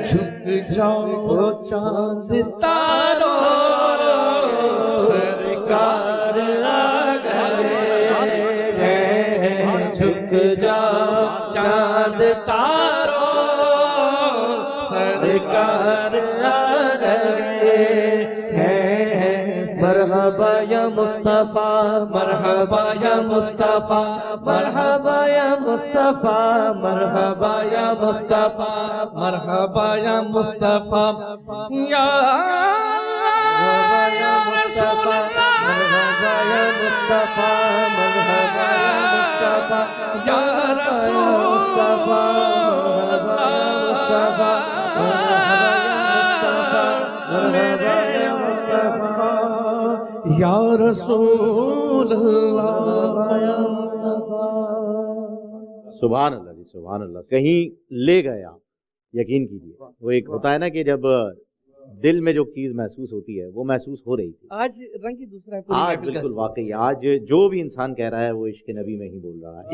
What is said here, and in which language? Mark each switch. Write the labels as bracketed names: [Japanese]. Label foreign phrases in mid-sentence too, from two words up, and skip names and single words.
[Urdu] جھک جاؤ چاند تارو سرکار آ گئے ہیں. جھک جاؤ چاند تارو سرکار آ [Arabic] ہیں مرحبا یا مصطفیٰ مرحبا یا مصطفیٰ مرحبا یا مصطفیٰ مرحبا یا مصطفیٰ مرحبا یا مصطفیٰ یا اللہ یا رسول اللہ مرحبا یا مصطفیٰ مرحبا یا مصطفیٰ یا رسول مصطفیٰ مرحبا یا مصطفیٰ مرحبا یا مصطفیٰ یا رسول اللہ یا مصطفیٰ. سبحان اللہ [Urdu] جی، [Arabic] سبحان اللہ. [Urdu] کہیں لے گئے آپ، یقین کیجیے. وہ ایک ہوتا ہے نا کہ جب دل میں جو چیز محسوس ہوتی ہے وہ محسوس ہو رہی تھی. آج رنگ ہی دوسرا ہے. آج بالکل واقعی آج جو بھی انسان کہہ رہا ہے وہ عشق نبی میں ہی بول رہا ہے.